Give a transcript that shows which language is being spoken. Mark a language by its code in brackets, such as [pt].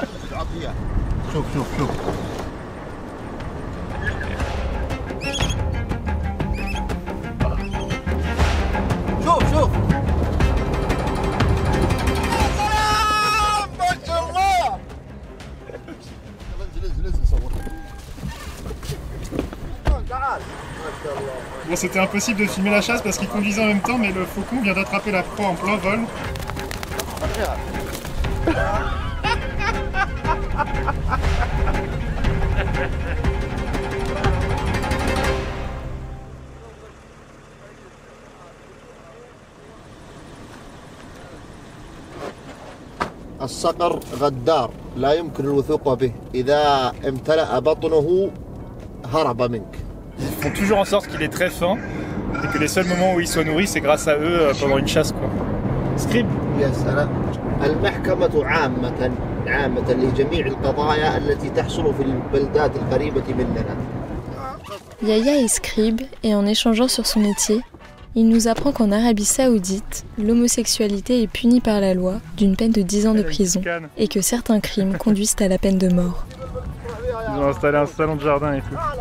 [ar] تعطيه شوف شوف ما شاء الله انزل صور تعال ما شاء الله [fr] Bon, c'était impossible de filmer la chasse parce qu'il conduisait en même temps, mais le faucon vient d'attraper la proie en plein vol. [ar] الصقر غدار لا يمكن الوثوق به إذا امتلأ بطنه هرب منك. [fr] Ils font toujours en sorte qu'il est très fin et que les seuls moments où il soit nourri, c'est grâce à eux pendant une chasse, quoi. Scribe. [ar] يا سلام. المحكمة عامة لجميع القضايا التي تحصل في البلدات القريبة مننا. [fr] Yaya est scribe et en échangeant sur son métier, il nous apprend qu'en Arabie Saoudite, l'homosexualité est punie par la loi d'une peine de 10 ans de prison et que certains crimes conduisent à la peine de mort. Ils ont installé un salon de jardin et tout.